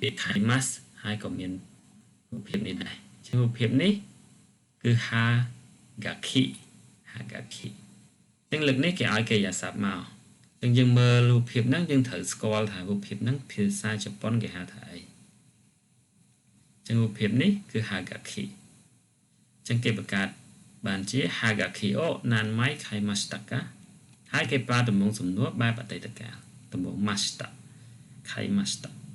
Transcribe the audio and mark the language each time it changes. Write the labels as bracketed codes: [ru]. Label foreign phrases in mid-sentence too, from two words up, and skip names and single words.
[km] ពាក្យ kaimasu ហើយក៏មានរូបភាពនេះដែរអញ្ចឹងរូបភាពនេះគឺ hagaki អញ្ចឹងលើកនេះគេឲ្យកិរិយាសព្ទមកអញ្ចឹងយើងមើលរូបភាពហ្នឹងយើងត្រូវស្គាល់ថារូបភាពហ្នឹងភាសាជប៉ុនគេហៅថាអីអញ្ចឹងរូបភាពនេះគឺ hagaki អញ្ចឹងគេបង្កើតបានជា [ja] はがきを何枚買いましたか [km] ហើយគេប្រើទម្រង់សំណួរបែបអតីតកាលទម្រង់ [ja] ました買いました